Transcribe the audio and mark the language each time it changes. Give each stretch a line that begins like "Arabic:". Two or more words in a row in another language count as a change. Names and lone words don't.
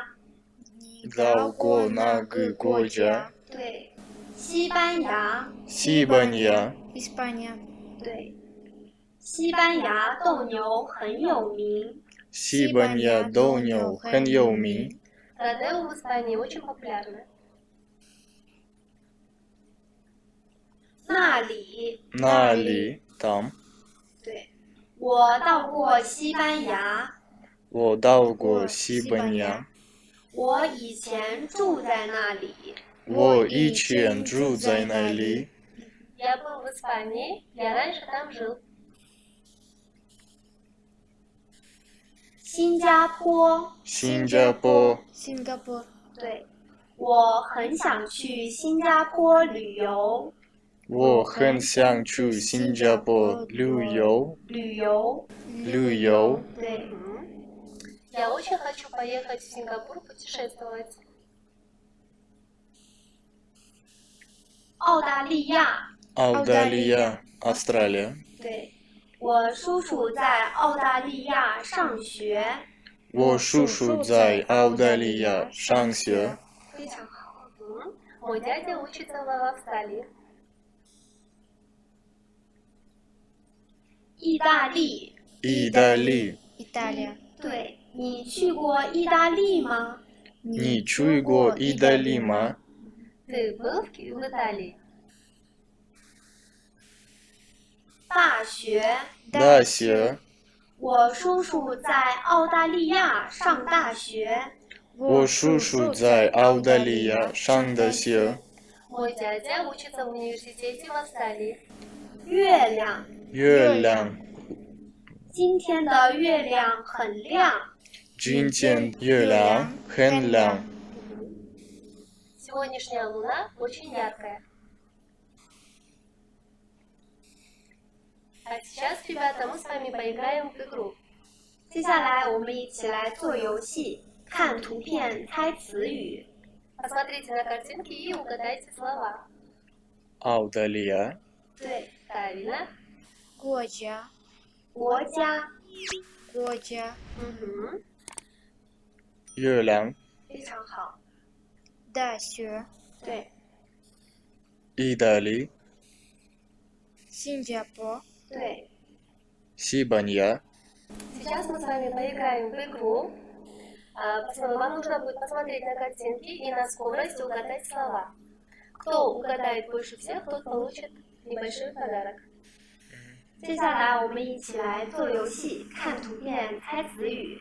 Chinese: 到过哪个国家对，西班牙，西班牙
Russian: Испания.
Chinese: 对，西班牙斗牛很有名。西班牙斗牛很有名
Russian: Родео в Испании очень популярно.
Chinese: 那里，那里 там 对，我到过西班牙，我到过西班牙我以前住在那里。我以前住在那里
Russian: Я был в Испании, я раньше там жил.
Chinese: 新加坡，新加坡
Russian: Сингапур.
Chinese: 对，我很想去新加坡旅游。我很想去新加坡旅游旅游，旅游对，
Russian: Я очень хочу поехать в Сингапур путешествовать.
Chinese: 澳大利亚，澳大利亚 Австралия 对，我叔叔在澳大利亚上学。我叔叔在澳大利亚上学非常好.
Russian: Мой дядя учится в Австралии.
Chinese: 意大利，意大利
Russian: Италия.
Chinese: 对，你去过意大利吗？你去过意大利吗
Russian: Ты был в Италии?
Chinese: 大学，大学我叔叔在澳大利亚上大学。我叔叔在澳大利亚上大学
Russian: Мой дядя учится в университете в Австралии.
Chinese: 月亮，月亮今天的月亮很亮。今天月亮很亮
Russian: Сегодняшняя луна очень яркая. А сейчас, ребята, мы с вами поиграем в игру.
Chinese: 接下来我们一起来做游戏，看图片猜词语。
Russian: Посмотрите на картинки и угадайте слова. Аудалия.
Chinese: 对，
Russian: Правильно.
Chinese: 国家，国家，国家， Мгм.
Russian: Юлян.
Chinese: 非常好。大学，对，
Russian: Идали.
Chinese: 新加坡，对，
Russian: Сибанья. Сейчас мы с вами поиграем в игру. Вам нужно будет посмотреть на картинки и на скорость угадать слова. Кто угадает больше всех, тот получит небольшой подарок.
Chinese: 接下来我们一起来做游戏，看图片猜词语。